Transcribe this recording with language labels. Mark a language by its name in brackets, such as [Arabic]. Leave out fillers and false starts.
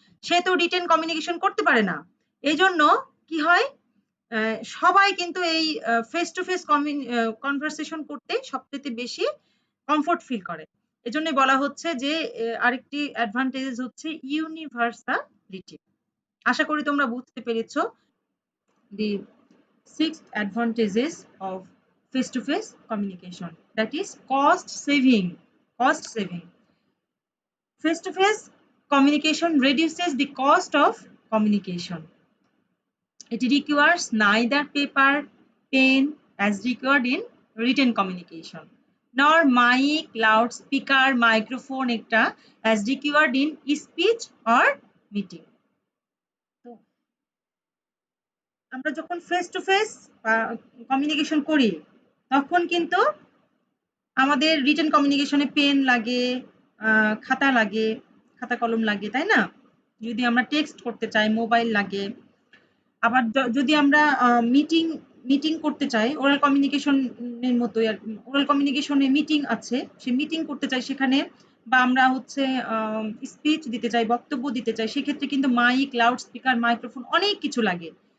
[Bangla] সে তো written communication করতে পারে না। এইজন্য কি হয়, সবাই কিন্তু এই ফেস টু ফেস কনভারসেশন করতে সবচাইতে বেশি কমফোর্ট ফিল করে। এজন্যই বলা হচ্ছে যে আরেকটি অ্যাডভান্টেজ হচ্ছে ইউনিভার্সালিটি। আশা করি তোমরা বুঝতে পেরেছো [English] the sixth advantages of face-to-face communication, that is cost saving. Cost saving. Face-to-face communication reduces the cost of communication. It requires neither paper, pen as required in written communication, nor mic, loudspeaker, microphone, etc. as required in speech or meeting. [Bangla] তো আমরা যখন face to face communication করি, তখন কিন্তু আমাদের written কমিউনিকেশনে pen লাগে, খাতা লাগে, খাতা কলম লাগে, তাই না? যদি আমরা টেক্সট করতে চাই মোবাইল লাগে। আবার যদি আমরা মিটিং মিটিং করতে চাই, ওরাল কমিউনিকেশনের মতোই আর ওরাল কমিউনিকেশনে মিটিং আছে, সে মিটিং করতে চাই সেখানে, বা আমরা হচ্ছে স্পিচ দিতে চাই, বক্তব্য দিতে চাই, সেক্ষেত্রে কিন্তু মাইক, লাউড স্পিকার, মাইক্রোফোন অনেক কিছু লাগে।